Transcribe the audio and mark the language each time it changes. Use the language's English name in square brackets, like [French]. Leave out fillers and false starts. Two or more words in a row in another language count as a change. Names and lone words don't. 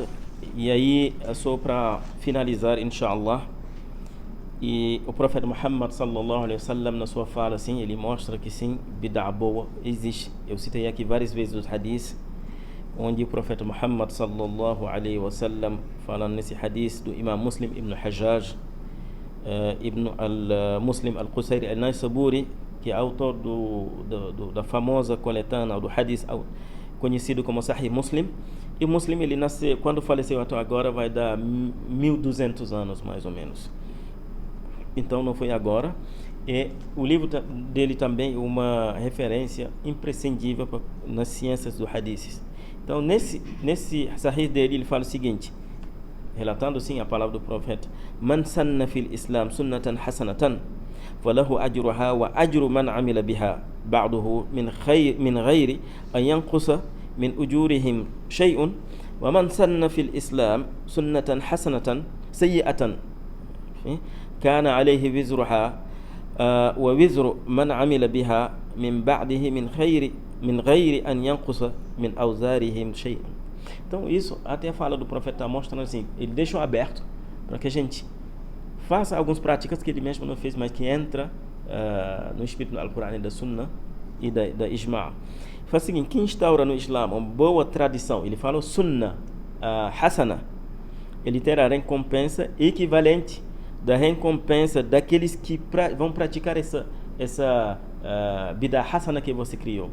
[Portuguese] E aí, só para finalizar, inshallah, e o profeta Muhammad [Arabic] صلى الله عليه وسلم, [Portuguese] na sua fala, assim, ele mostra que sim, bid'ah boa existe. Eu citei aqui várias vezes os hadiths onde o profeta Muhammad [Arabic] صلى الله عليه وسلم, [Portuguese] falando nesse hadith do Imam Muslim ibn Hajjaj ibn al-Muslim al-Qusayri al-Naysaburi, que é autor da famosa coletânea do hadith conhecido como Sahih Muslim. E o Muslim, ele nasceu, quando faleceu até agora, vai dar 1200 anos, mais ou menos. Então, não foi agora. E o livro dele também é uma referência imprescindível nas ciências do hadith. Então, nesse Sahih dele, ele fala o seguinte, relatando sim a palavra do profeta: [Arabic] Man سن في الإسلام سنة حسنة فله أجرها وأجر من عمل بها بعده من غير أن ينقص من أجورهم شيء ومن سن في الإسلام سنة حسنة سيئة كان عليه وزرها ووزر من عمل بها من بعده من غير أن ينقص من أوزارهم شيء. [Portuguese] Então isso, até a fala do profeta está mostrando assim, ele deixou aberto para que a gente faça algumas práticas que ele mesmo não fez, mas que entra no espírito do Alcorão e da Sunnah e da Ijma'. Faz o seguinte: quem instaura no Islã uma boa tradição, ele fala [Arabic] سنة حسنة, [Portuguese] ele terá a recompensa equivalente da recompensa daqueles que vão praticar essa [Arabic] بدعة حسنة [Portuguese] que você criou.